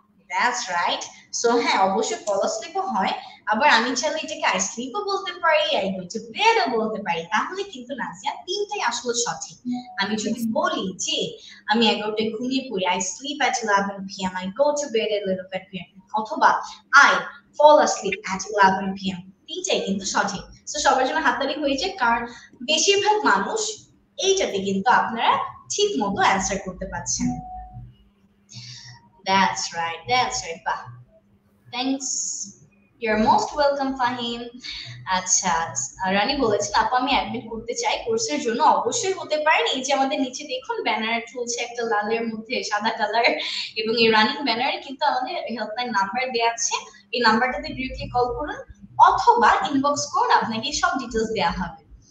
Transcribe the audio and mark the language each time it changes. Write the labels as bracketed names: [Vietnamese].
[English] That's right. [Bangla] So হ্যাঁ, অবশ্যই [English] fall asleep [Bangla] ও হয়, আবার আমি চাইলে এটাকে [English] I sleep [Bangla] ও বলতে পারি, [English] I go to bed [Bangla] ও বলতে পারি, তাহলে কিন্তু নাজিয়া তিনটাই আসলে সঠিক। আমি যদি বলি যে আমি 11টায় ঘুমিয়ে পড়ি, [English] I sleep at 11 p.m. I go to bed at 11 p.m. অথবা I fall asleep at 11 p.m. [Bangla] তিনটাই কিন্তু সঠিক। সো সবার জন্য হাততালি হয়ে যায়, কারণ বেশিরভাগ মানুষ এইটাতে কিন্তু আপনারা ঠিক মতো অ্যান্সার করতে পারছেন। [English] That's right. Bah. Thanks. You're most welcome, Fahim. [Bangla] আচ্ছা, রানী বলেছেন আপু আমি অ্যাডমিট করতে চাই কোর্সের জন্য। অবশ্যই হতে পারেন। এই যে আমাদের নিচে দেখুন ব্যানার চলছে একটা লালের মধ্যে সাদা কালার, এবং এই রানিং ব্যানারে কিন্তু আমাদের হেল্পলাইন নাম্বার দেওয়া আছে। এই নাম্বারটাতে ডিরেক্টলি কল করুন অথবা ইনবক্স করুন, আপনাকে সব ডিটেইলস দেওয়া হবে।